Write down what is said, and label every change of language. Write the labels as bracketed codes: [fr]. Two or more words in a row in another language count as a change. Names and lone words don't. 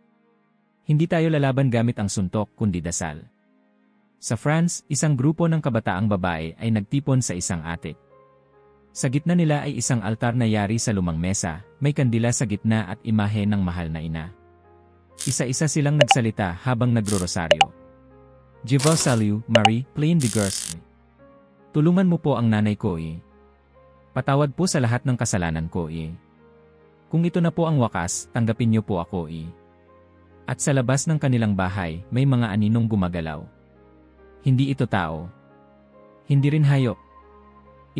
[tl] Hindi tayo lalaban gamit ang suntok kundi dasal. Sa France, isang grupo ng kabataang babae ay nagtipon sa isang atik. Sa gitna nila ay isang altar na yari sa lumang mesa, may kandila sa gitna at imahe ng mahal na ina. Isa-isa silang nagsalita habang nagro-rosaryo. [fr] Je vous salue, Marie, pleine de grâce. [tl] Tulungan mo po ang nanay ko eh. Patawad po sa lahat ng kasalanan ko eh. Kung ito na po ang wakas, tanggapin niyo po ako eh. At sa labas ng kanilang bahay, may mga aninong gumagalaw. Hindi ito tao. Hindi rin hayop.